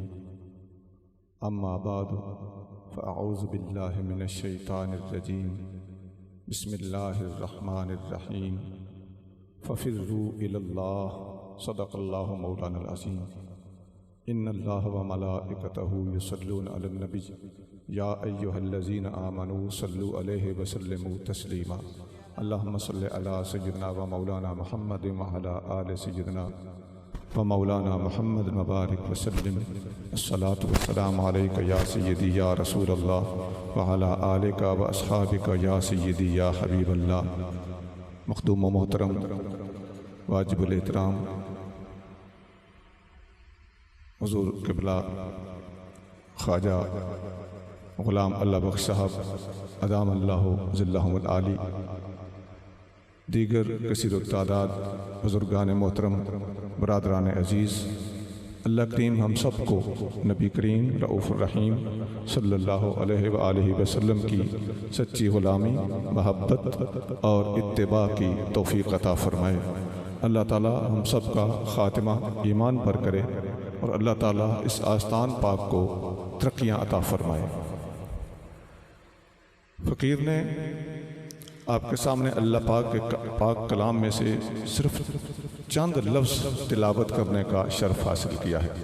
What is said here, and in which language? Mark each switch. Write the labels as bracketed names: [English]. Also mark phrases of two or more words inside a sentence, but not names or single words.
[Arabic] أما بعد فأعوذ بالله من الشيطان الرجيم. بسم الله الرحمن الرحيم. ففروا إلى الله صدق الله مولانا العظيم. إن الله وملائكته يصلون على النبي يا أيها الذين آمنوا صلوا عليه وسلموا تسليما. اللهم صل على سيدنا ومولانا محمد وعلى آل سيدنا ومولانا محمد مبارك وسلم. الصلاة والسلام عليك يا سيدي يا رسول الله وعلى آلك وأصحابك يا سيدي يا حبيب الله. [Urdu] مخدوم و محترم واجب الاحترام حضور قبلہ خواجہ غلام اللہ بخش صاحب [Arabic] أدام الله ظله العالي, [Urdu] دیگر کثیر تعداد بزرگان محترم، برادران عزیز، اللہ کریم ہم سب کو نبی کریم رؤف الرحیم [Arabic] صلى الله عليه وآله وسلم [Urdu] کی سچی غلامی، محبت اور اتباع کی توفیق عطا فرمائے. اللہ تعالیٰ ہم سب کا خاتمہ ایمان پر کرے اور اللہ تعالیٰ اس آستان پاک کو ترقیاں عطا فرمائے. فقیر نے آپ کے سامنے اللہ پاک کے پاک کلام میں سے صرف چند لفظ تلاوت کرنے کا شرف حاصل کیا ہے.